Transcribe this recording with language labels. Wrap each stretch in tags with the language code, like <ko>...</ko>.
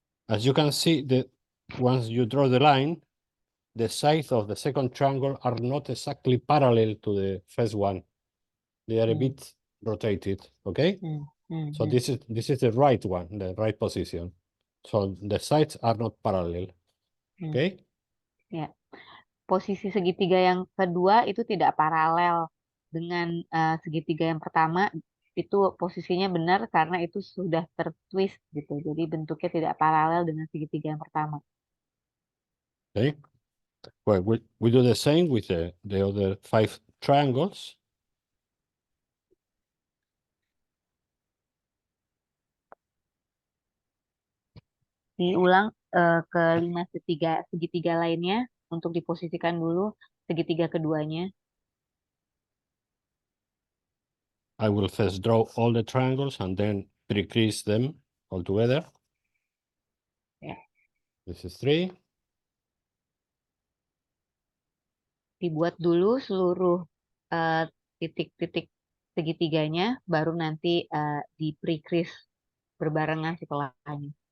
<en>As you can see, once you draw the line, the sides of the second triangle are not exactly parallel to the first one. They are a bit rotate it. Okay. So this is the right one, the right position. So the sides are not parallel. Okay.</en> <id>Ya, posisi segitiga yang kedua itu tidak paralel dengan segitiga yang pertama. Itu posisinya benar karena itu sudah tertwist gitu. Jadi bentuknya tidak paralel dengan segitiga yang pertama.</id> <en>Okay. Well, we do the same with the other 5 triangles.</en> <id>Diulang ke 5 segitiga lainnya untuk diposisikan dulu segitiga keduanya.</id> <en>I will first draw all the triangles and then pre-crease them all together.</en> <id>Ya.</id> <en>This is 3.</en> <id>Dibuat dulu seluruh titik-titik segitiganya, baru nanti di pre-crease berbarengan setelahnya.</id>